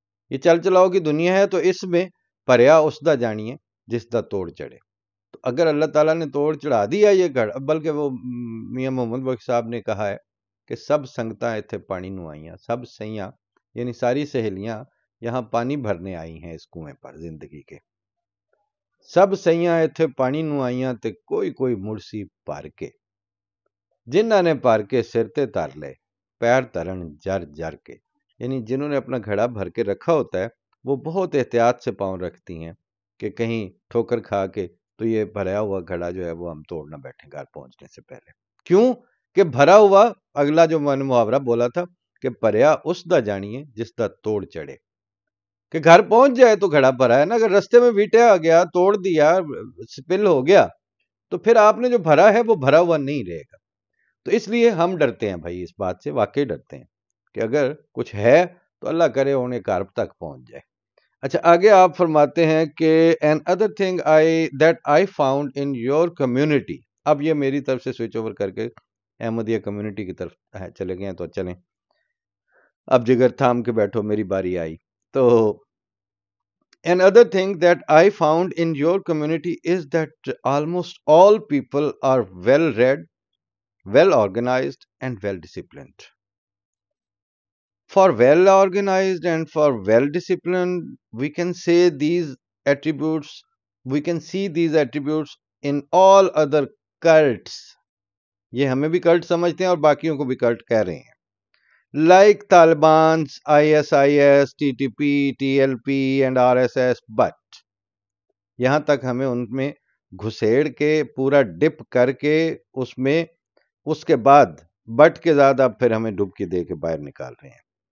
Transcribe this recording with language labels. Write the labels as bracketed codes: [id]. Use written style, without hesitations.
[ur] یہ چل چلاؤ کی دنیا ہے، تو اس میں [pa] پریا اس دا جانیے جس دا توڑ چڑھے. [ur] تو اگر اللہ تعالیٰ نے توڑ چڑھا دیا یہ گھڑ، بلکہ وہ میاں محمد بخش صاحب نے کہا ہے کہ [pa] سب سنگتاں ایتھے پانی نو آئیاں، [ur] سب سیاں یعنی ساری سہیلیاں یہاں پانی بھرنے آئی ہیں اس کنویں پر زندگی کے. [pa] سب سیاں ایتھے پانی نو آئیاں تے کوئی کوئی مرسی پار کے، جنہاں نے پار کے سر تے تر لے پیر ترن جر جر کے. [ur] یعنی جنہوں نے اپنا گھڑا بھر کے رکھا ہوتا ہے وہ بہت احتیاط سے پاؤں رکھتی ہیں کہ کہیں ٹھوکر کھا کے تو یہ بھرا ہوا گھڑا جو ہے وہ ہم توڑ نہ بیٹھیں گھر پہنچنے سے پہلے. کیوں کہ بھرا ہوا، اگلا جو میں نے محاورہ بولا تھا کہ [pa] پریا اس دا جانیے جس دا توڑ چڑھے. [ur] کہ گھر پہنچ جائے تو گھڑا بھرا ہے نا، اگر رستے میں ویٹیا آ گیا، توڑ دیا، سپل ہو گیا، تو پھر آپ نے جو بھرا ہے وہ بھرا ہوا نہیں رہے گا. تو اس لیے ہم ڈرتے ہیں بھائی، اس بات سے واقعی ڈرتے ہیں کہ اگر کچھ ہے تو اللہ کرے انہیں کار تک پہنچ جائے. اچھا، آگے آپ فرماتے ہیں کہ [en] Another thing that I found in your community. [ur] اب یہ میری طرف سے سوئچ اوور کر کے احمدیہ کمیونٹی کی طرف چلے گئے ہیں، تو چلیں اب جگر تھام کے بیٹھو، میری باری آئی. [en] تو another thing that I found in your community is that almost all people are well read, well organized, and well disciplined. For well organized and for well disciplined, we can say these attributes, we can see these attributes in all other cults. [ur] یہ ہمیں بھی cult سمجھتے ہیں اور باقیوں کو بھی cult کہہ رہے ہیں. [en] Like Taliban's, ISIS, TTP, TLP, and RSS, but [ur] یہاں تک ہمیں ان میں گھسیڑ کے پورا ڈپ کر کے اس میں اس کے بعد بٹ کے زیادہ پھر ہمیں ڈبکی دے کے باہر نکال رہے ہیں.